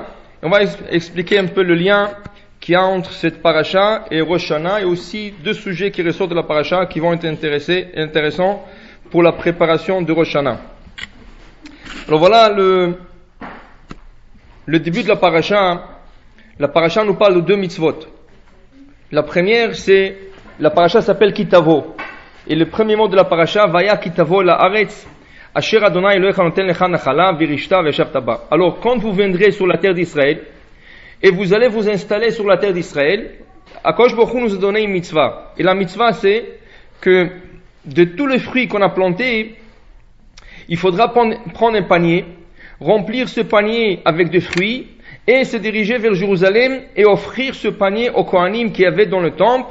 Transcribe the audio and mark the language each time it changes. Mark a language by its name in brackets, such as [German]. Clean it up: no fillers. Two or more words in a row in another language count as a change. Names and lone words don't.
[French] On va expliquer un peu le lien qu'il y a entre cette paracha et Rosh Hashanah, et aussi deux sujets qui ressortent de la paracha qui vont être intéressants pour la préparation de Rosh Hashanah. Alors voilà le début de la paracha. La paracha nous parle de deux mitzvot. La première, la paracha s'appelle Kitavo. Et le premier mot de la paracha, [Hebrew] והיה כי תבוא אל הארץ אשר ה' אלהיך נתן לך נחלה וירשתה וישבת בה. [French] Alors, quand vous viendrez sur la terre d'Israël, et vous allez vous installer sur la terre d'Israël, [Hebrew] הקדוש ברוך הוא [French] nous a donné une mitzvah. Et la mitzvah, c'est que de tous les fruits qu'on a plantés, il faudra prendre un panier, remplir ce panier avec des fruits, et se diriger vers Jérusalem et offrir ce panier aux Kohanim qui avaient dans le temple.